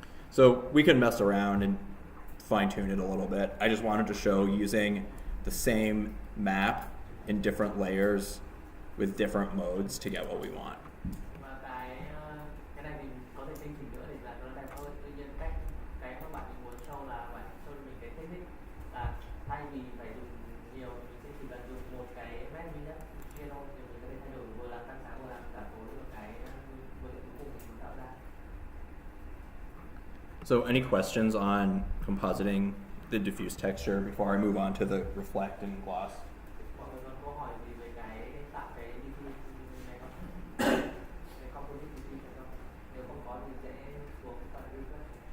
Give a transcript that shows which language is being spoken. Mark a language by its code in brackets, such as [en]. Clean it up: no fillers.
[en] So we can mess around and fine tune it a little bit. I just wanted to show using the same map in different layers with different modes to get what we want. [vi] Và cái này mình có thể tinh chỉnh nữa để làm cho nó đẹp hơn. Tuy nhiên cái mà bạn muốn show là bạn show mình cái technique là thay vì phải dùng nhiều mình sẽ chỉ cần dùng một cái map duy nhất kia thôi thì mình có thể thay đổi vừa làm tăng sáng vừa làm giảm tối được cái vừa cuối cùng mình tạo ra. [en] So any questions on compositing the diffuse texture before I move on to the reflect and gloss? [vi] Mọi người còn câu hỏi gì về cái tạo cái diffuse này không? Cái composite diffuse này không? Nếu không có thì sẽ xuống phần reflect.